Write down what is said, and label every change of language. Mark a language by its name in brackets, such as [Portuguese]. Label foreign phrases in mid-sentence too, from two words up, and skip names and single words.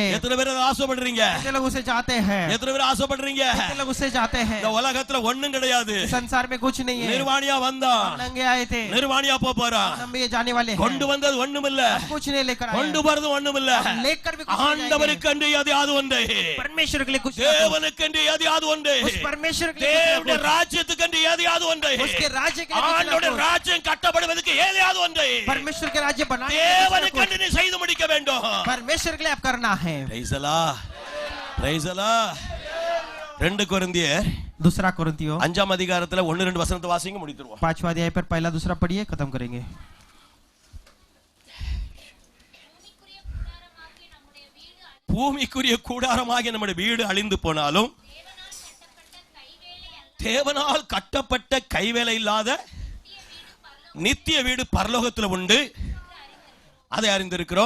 [Tamil] எத்தனை பேர் ஆசைப்படுறீங்க? [Hindi] कितने लोग उसे चाहते हैं? [Tamil] எத்தனை பேர் ஆசைப்படுறீங்க? [Hindi] कितने लोग उसे चाहते हैं? [Tamil] இந்த உலகத்துல ஒண்ணும் கிடையாது. [Hindi] संसार में कुछ नहीं है। [Tamil] நிர்வாணியா வந்தா, [Hindi] नंगे आए थे, [Tamil] நிர்வாணியா போறா. [Hindi] हम भी जाने वाले हैं। [Tamil] கொண்டு வந்தது ஒண்ணும் இல்ல, [Hindi] कुछ नहीं लेकर आए। [Tamil] கொண்டு வரது ஒண்ணும் இல்ல. [Hindi] लेकर भी कुछ नहीं जाएंगे। [Tamil] ஆண்டவருக்கு எதையாவது ஒன்று, [Hindi] परमेश्वर के लिए कुछ, [Tamil] தேவனுக்கு எதையாவது ஒன்று, [Hindi] उस परमेश्वर के लिए [Tamil] தேவனுடைய ராஜ்யத்துக்கு எதையாவது ஒன்று, [Hindi] उसके राज्य के लिए [Tamil] ஆண்டவருடைய ராஜ்யம் கட்டப்படுவதற்கு எதையாவது ஒன்று, [Hindi] परमेश्वर के राज्य बनाने [Tamil] தேவனுக்கு நீ செய்து முடிக்க வேண்டும். [Hindi] परमेश्वर के लिए आप करना है। [English] praise the lord, praise the lord. [Tamil] 2 கொரிந்தியர் [Hindi] दूसरा कोरिन्थियों [Tamil] 5ஆம் அதிகாரத்துல 1-2 வசனத்தை வாசிங்க, முடித்துருவோம். [Hindi] 5वां अध्याय पर पहला दूसरा पढ़िए, खत्म करेंगे। [Tamil] பூமிக்குரிய கூடாரமாகிய நம்முடைய வீடு அழிந்து போனாலும் தேவனால் கட்டப்பட்ட கைவேலை இல்லாத நித்திய வீடு பரலோகத்தில் உண்டு, அதை அறிந்திருக்கிறோம்.